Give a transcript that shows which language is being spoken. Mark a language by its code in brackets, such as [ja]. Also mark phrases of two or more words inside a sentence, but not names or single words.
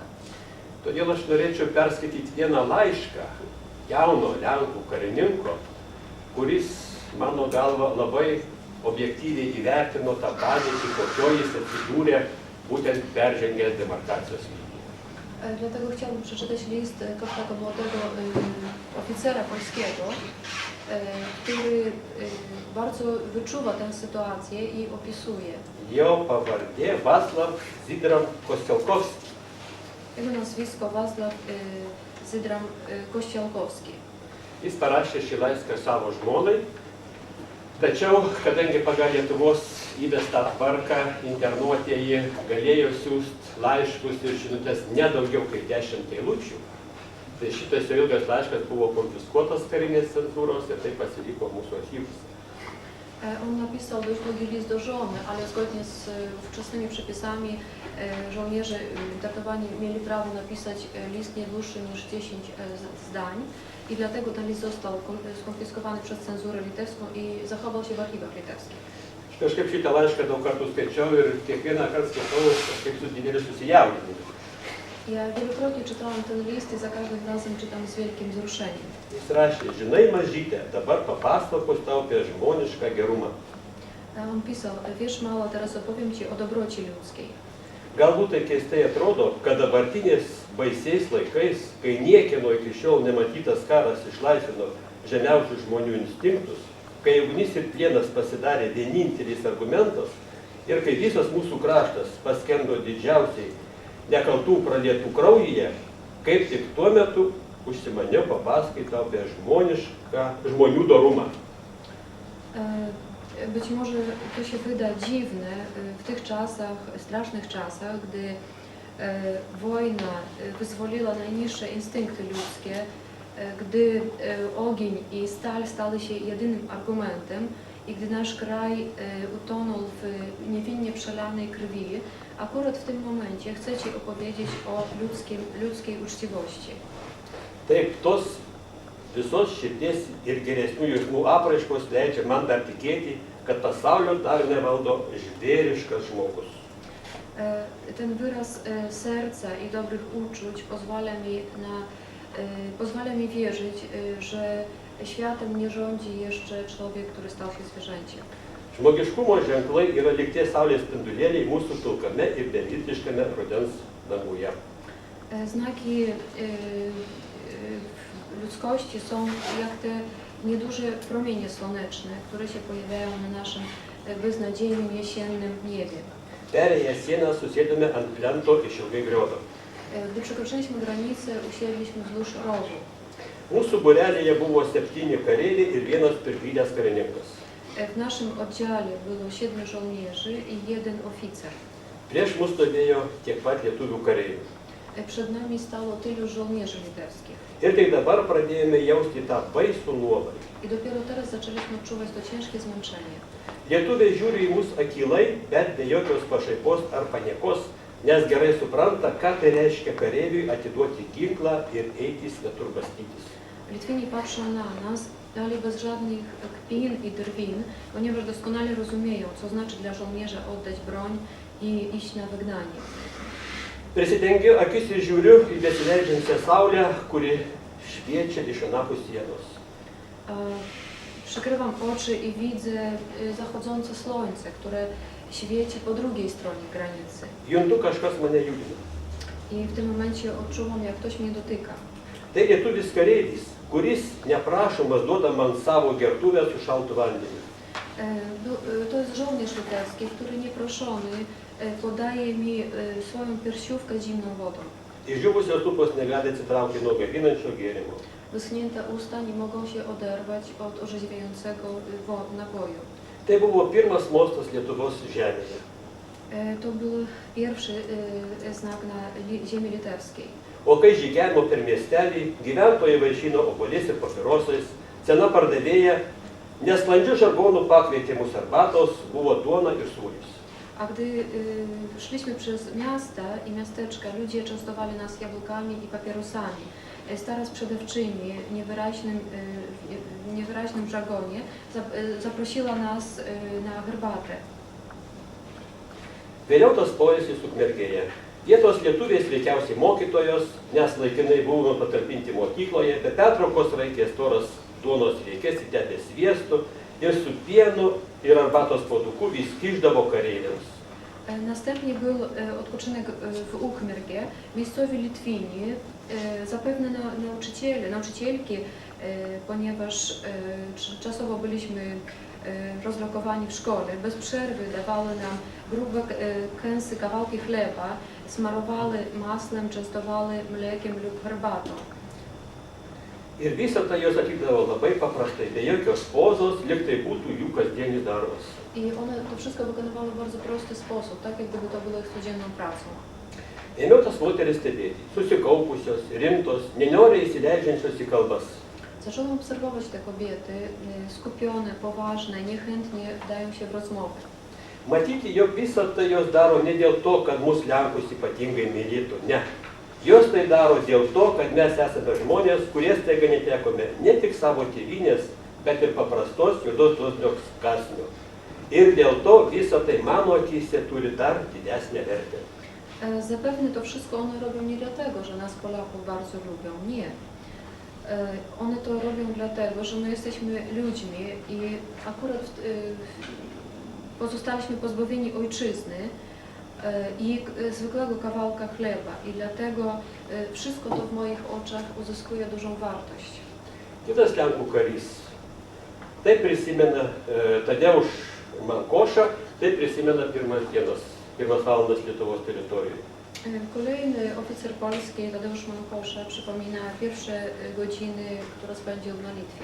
[lt] Todėl aš norėčiau perskaityti vieną laišką jauno Lenkų karininko, kuris, mano galva, labai objektyviai įvertino tą padėtį, kokio jis atsidūrė būtent peržengęs demarkacijos liniją. [pl] Dlatego chciałbym przeczytać list pewnego młodego oficera polskiego, który bardzo wyczuwa tę sytuację i opisuje. [lt] Jo pavardė Vaclav Zydram Kostielkovski. [pl] Jego nazwisko Vaclav Zydram Kościelkowski. [lt] Jis parašė šį laišką savo žmonai, tačiau, kadangi pagal Lietuvos įvestą tvarką internuotieji galėjo siųsti laiškus ir žinutės nedaugiau kaip 10 eilučių, tai šitas jo ilgas laiškas buvo konfiskuotas karinės cenzūros ir tai pasiliko mūsų archyvuose. [pl] On napisał dość długi list do żony, ale zgodnie z ówczesnymi przepisami żołnierze internowani mieli prawo napisać list nie dłuższy niż 10 zdań i dlatego ten list został skonfiskowany przez cenzurę litewską i zachował się w archiwach litewskich. [lt] Kažkaip šitą laišką daug kartų skaičiau ir kiekvieną kartą skaitau kažkaip su dideliu susijaudinimu. [pl] Ja wielokrotnie czytałam ten list i za każdym razem czytam z wielkim wzruszeniem. [lt] Jis rašė, žinai mažytė, dabar papasakos tau apie žmonišką gerumą. [pl] On pisał, wiesz mała, teraz opowiem Ci o dobroci ludzkiej. [lt] Galbūt tai keistai atrodo, kad dabartinės baisiais laikais, kai niekieno iki šiol nematytas karas išlaisvino žemiausių žmonių instinktus, kai ugnis ir plienas pasidarė vienintelis argumentas ir kai visas mūsų kraštas paskendo didžiausiai nekaltų pralietų kraujyje, kaip tik tuo metu užsimaniau papasakoti apie žmonių dorumą. [pl] Być może to się wyda dziwne w tych czasach, strasznych czasach, gdy wojna wyzwoliła najniższe instynkty ludzkie, gdy ogień i stal stały się jedynym argumentem i gdy nasz kraj utonął w niewinnie przelanej krwi, akurat w tym momencie chcę Ci opowiedzieć o ludzkiej uczciwości. [lt] Taip, tos visos širdies ir geresnių jausmų apraiškos leidžia man dar tikėti, kad pasaulio dar nevaldo žvėriškas žmogus. [pl] Ten wyraz serca i dobrych uczuć pozwala mi wierzyć, że światem nie rządzi jeszcze człowiek, który stał się zwierzęciem. [lt] Žmogiškumo ženklai yra lyg tie saulės spindulėliai mūsų pilkame ir beviltiškame rudens danguje. [pl] Znaki ludzkości są jak te nieduże promienie słoneczne, które się pojawiają na naszym beznadziejnym jesiennym niebie. [lt] Perėję sieną susėdome ant plento išilgai griodo. [pl] Gdy przekroczyliśmy granicę, usiedliśmy wzdłuż rowu. [lt] Mūsų būrelėje buvo 7 kareiviai ir vienas pirklydęs karininkas. [pl] W naszym oddziale było 7 żołnierzy i 1 oficer. [lt] Prieš mus stovėjo tiek pat lietuvių kareivių. [pl] Przed nami stało tylu żołnierzy litewskich. [lt] Ir tik dabar pradėjome jausti tą baisų nuovargį. [pl] I dopiero teraz zaczęliśmy odczuwać to ciężkie zmęczenie. [lt] Lietuviai žiūri į mus akylai, bet be jokios pašaipos ar paniekos, nes gerai supranta, ką tai reiškia kareiviui atiduoti ginklą ir eiti svetur bastytis. [pl] Litwini patrzą na nas, dalej bez żadnych kpin i drwin, ponieważ doskonale rozumieją, co znaczy dla żołnierza oddać broń i iść na wygnanie. [lt] Prisidengiu akis ir žiūriu į besileidžiančią saulę, kuri šviečia iš anapus sienos. [pl] Przykrywam oczy i widzę zachodzące słońce, które świeci po drugiej stronie granicy. [lt] Juntu kažkas mane judina. [pl] I w tym momencie odczuwam, jak ktoś mnie dotyka. [lt] Tai lietuvis kareivis, kuris neprašomas duoda man savo gertuvę su šaltu vandeniu. [pl] To jest żołnierz litewski, który nieproszony podaje mi swoją piersiówkę zimną wodą. [lt] Išdžiūvusios lūpos negali atsitraukti nuo gaivinančio gėrimo. [pl] Wyschnięte usta nie mogą się oderwać od orzeźwiającego napoju. [lt] Tai buvo pirmas mostas Lietuvos žemėje. [pl] To był pierwszy znak na ziemi litewskiej. [lt] O kai žygiavimo per miestelį, gyventojai vaišino obuoliais ir papirosais, sena pardavėja nesklandžiu žargonu pakvietė mus arbatos, było duona ir sūris. [pl] A gdy szliśmy przez miasta i miasteczka, ludzie częstowali nas jabłkami i papierosami. Stara sprzedawczyni w niewyraźnym żargonie zaprosiła nas na herbatę. [lt] Vėliau tas poilsis Ukmergėje. Vietos lietuvės veikiausiai mokytojos, nes laikinai buvome patalpinti mokykloje, be pertraukos raikė storas duonos riekės įtepė sviestu ir su pienu ir arbatos puoduku vis kišdavo kareiviams. [pl] Następnie był odpoczynek w Ukmergę. Miejscowi Litwini, zapewne nauczycielki, ponieważ czasowo byliśmy rozlokowani w szkole, bez przerwy dawały nam grube kęsy, kawałki chleba, smarowały maslem, częstowały mlekiem lub herbatą. [lt] Ir visą tai jos atlikdavo labai paprastai, be jokios pozos, lyg tai būtų jų kasdienis darbas. [pl] I one to wszystko wykonywały w bardzo prosty sposób, tak jak gdyby to było ich codzienną pracą. [lt] Ėmiau tas moteris stebėti, susikaupusios, rimtos, nenoriai įsileidžiančios į kalbas. [pl] Zacząłem obserwować te kobiety, skupione, poważne, niechętnie wdają się w rozmowę. [lt] Matyti, jog visą tai jos daro ne dėl to, kad mus Lenkus ypatingai mylėtų, ne. Jos tai daro dėl to, kad mes esame žmonės, kurie staiga netekome ne tik savo tėvynės, bet ir paprastos juodos dosnios kąsnio. Ir dėl to visą tai mano akyse turi dar didesnę vertę. [pl] Zapewne to wszystko one robią nie dlatego, że nas Polaków bardzo lubią, nie. One to robią dlatego, że my jesteśmy ludźmi i akurat pozostaliśmy pozbawieni ojczyzny i zwykłego kawałka chleba i dlatego wszystko to w moich oczach uzyskuje dużą wartość. [lt] Kitas Lenkų karys. Tai prisimena Tadeusz Mankoša, tai prisimena pirmas valandas Lietuvos teritorijoje. [pl] Kolejny oficer polski, Tadeusz Mankosza, przypomina pierwsze godziny, które spędził na Litwie.